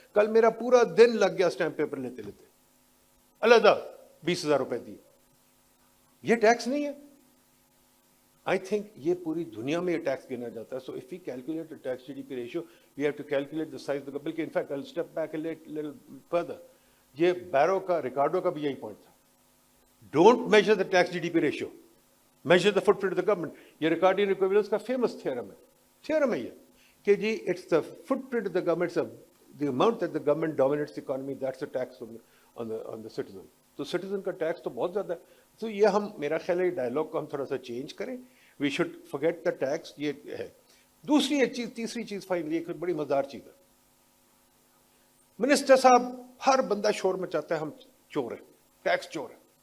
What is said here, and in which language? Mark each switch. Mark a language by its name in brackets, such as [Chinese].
[Urdu] کل میرا پورا دن لگ گیا اسٹیمپ پیپر لیتے لیتے، علیحدہ 20000 روپے دیے. یہ ٹیکس نہیں ہے. [English] I think [Urdu] یہ پوری دنیا میں یہ ٹیکس گنا جاتا ہے. [English] So if we calculate the tax G D P ratio, we have to calculate the size. [Urdu] بلکہ [English] In fact I will step back a little further. [Urdu] یہ بیرو کا، ریکارڈو کا بھی یہی پوائنٹ تھا. [English] Don't measure the tax G D P ratio, measure the footprint of the government. [Urdu] یہ ریکارڈین ایکویولنس کا famous theorem ہے. تھیورم ہے یہ کہ جی [English] It's the footprint of the government, the amount that the government dominates economy, that's the tax on the citizen. [Urdu] تو citizen کا tax تو بہت زیادہ ہے. تو یہ ہم، میرا خیال ہے ڈائلاگ کو ہم تھوڑا سا چینج کریں. [English] We should forget the tax. [Urdu] یہ ہے. دوسری ایک چیز، تیسری چیز فائنلی ایک بڑی مزدار چیز ہے. منسٹر صاحب ہر بندہ شور مچاتا ہے ہم چور ہیں، ٹیکس چور ہے.